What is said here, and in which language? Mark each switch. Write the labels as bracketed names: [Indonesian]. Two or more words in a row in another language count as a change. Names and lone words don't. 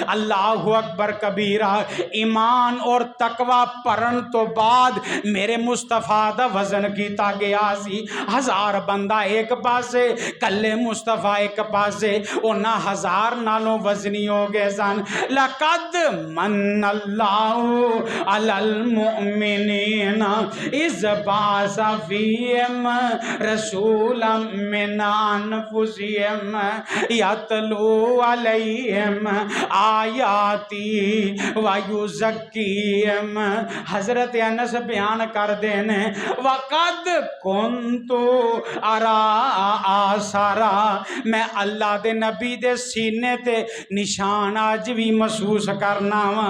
[Arabic] الله أكبر كبيرا. [Punjabi] ایمان اور تقوی پڑھن تو بعد میرے مصطفی دا وزن کیا گیا سی. 1000 بندہ ایک پاسے، کلے مصطفی ایک پاسے، انہاں 1000 نالوں وزنی ہو گئے سن. [Arabic] لقد من الله على المؤمنين إذ بعث فيهم رسولا من أنفسهم يتلو عليهم آياته ويزكيهم. [Punjabi] حضرت انس بیان کر دینے [Arabic] وقد كنت أرى آثارا, [Punjabi] میں اللہ دے نبی دے سینے تے نشان اج بھی محسوس کرنا وا.